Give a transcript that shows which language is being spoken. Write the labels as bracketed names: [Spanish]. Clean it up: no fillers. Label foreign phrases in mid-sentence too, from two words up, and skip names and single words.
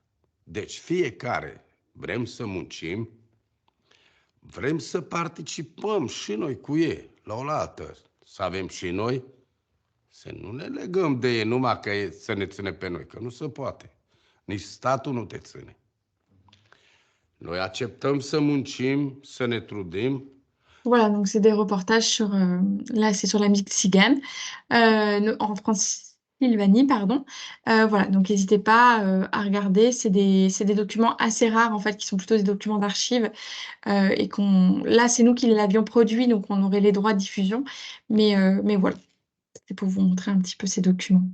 [Romanian] Deci fiecare vrem să muncim, vrem să participăm și noi cu ei, la oaltă, să avem și noi, să nu ne legăm de ei numai că să ne ține pe noi, că nu se poate. Nici statul nu te ține. Noi acceptăm să muncim, să ne trudim. [French] Voilà, donc c'est des reportages sur, là c'est sur la musique tzigane, en Transylvanie, pardon. Voilà, donc n'hésitez pas à regarder, c'est des documents assez rares en fait, qui sont plutôt des documents d'archives, et là c'est nous qui l'avions produit, donc on aurait les droits de diffusion, mais voilà, c'est pour vous montrer un petit peu ces documents.